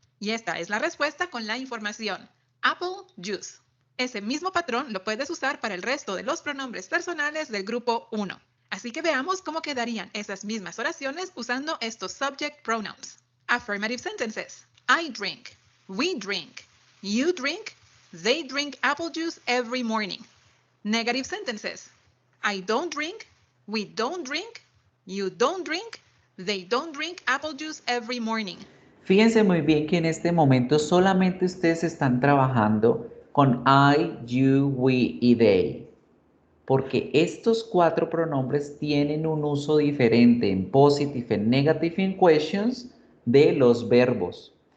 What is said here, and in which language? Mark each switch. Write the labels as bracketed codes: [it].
[es] Y esta es la respuesta con la información. [en] Apple juice. [es] Ese mismo patrón lo puedes usar para el resto de los pronombres personales del grupo 1. Así que veamos cómo quedarían esas mismas oraciones usando estos subject pronouns. [en] Affirmative sentences. I drink. We drink. You drink. They drink apple juice every morning. Negative sentences. I don't drink. We don't drink. You don't drink. They don't drink apple juice every morning. [es] Fíjense muy bien que en este momento solamente ustedes están trabajando con I, you, we y they. Porque estos 4 pronombres tienen un uso diferente en positive, en negative, en questions de los verbos.